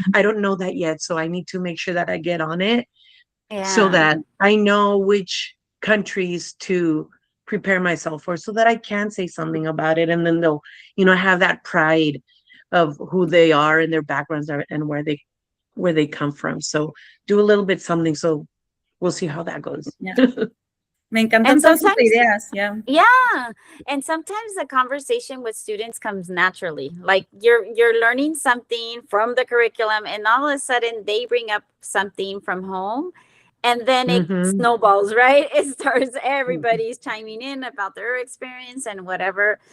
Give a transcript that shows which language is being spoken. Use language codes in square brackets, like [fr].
[en] I don't know that yet, so I need to make sure that I get on it so that I know which countries to prepare myself for, so that I can say something about it, and then they'll, you know, have that pride of who they are and their backgrounds are and where they come from. So do a little bit something. So we'll see how that goes. [es] Me encantan todas sus ideas. [en] Yeah. And sometimes the conversation with students comes naturally. Like you're learning something from the curriculum and all of a sudden they bring up something from home. And then it snowballs, right? It starts, everybody's chiming in about their experience and whatever.